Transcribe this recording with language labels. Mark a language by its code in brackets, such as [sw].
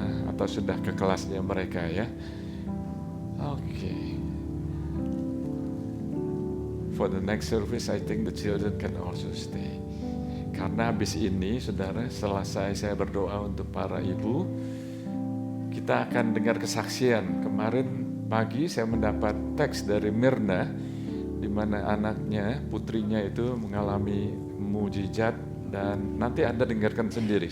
[id] Atau sudah ke kelasnya mereka ya. Oke. [en] For the next service, I think the children can also stay. [id] Karena habis ini, saudara, selesai saya berdoa untuk para ibu, kita akan dengar kesaksian. Kemarin pagi saya mendapat teks dari Mirna, di mana anaknya, putrinya itu mengalami mujizat, dan nanti Anda dengarkan sendiri.